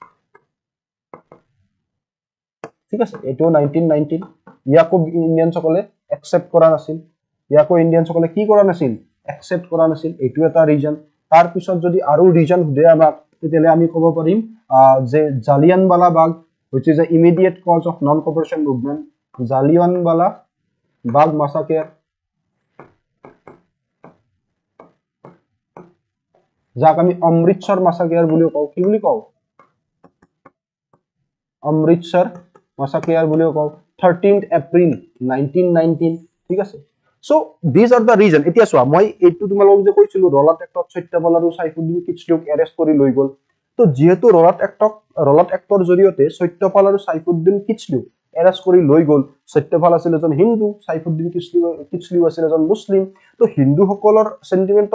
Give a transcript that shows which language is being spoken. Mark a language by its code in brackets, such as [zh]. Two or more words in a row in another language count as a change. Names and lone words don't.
[as] ঠিক আছে এটো 1919 ইয়াকো ইণ্ডিয়ানসকলে একচেপ্ট কৰা নাছিল ইয়াকো ইণ্ডিয়ানসকলে কি কৰা নাছিল একচেপ্ট কৰা নাছিল এটো এটা ৰিজন তাৰ পিছত যদি আৰু ৰিজন हुदे আমাক তেতিয়ালে আমি ক'ব পাৰিম যে জালিয়ানৱালা বাগ [en] which is the immediate cause of non cooperation movement [as] জালিয়ানৱালা বাগ massacre যাক আমি অমৃতসৰ massacre বুলি কওঁ কি বুলি কওঁ অমৃতসৰ massacre বুলি কওঁ 13th April 1919 ঠিক আছে [en] so these are the reason [as] এতিয়া চোৱা মই এইটো তোমালোকক যে কৈছিলো ৰলাট এক্টত সত্যপাল আৰু সাইফুদ্দিন কিচলুক এৰেষ্ট কৰি লৈ গল তো যেহেতু ৰলাট এক্টৰ জৰিয়তে সত্যপাল আৰু সাইফুদ্দিন কিচলুক এৰেষ্ট কৰি লৈ গল সত্যপাল আছিল এজন হিন্দু সাইফুদ্দিন কিচলু আছিল এজন মুছলিম তো হিন্দু সকলৰ সেন্টিমেন্ট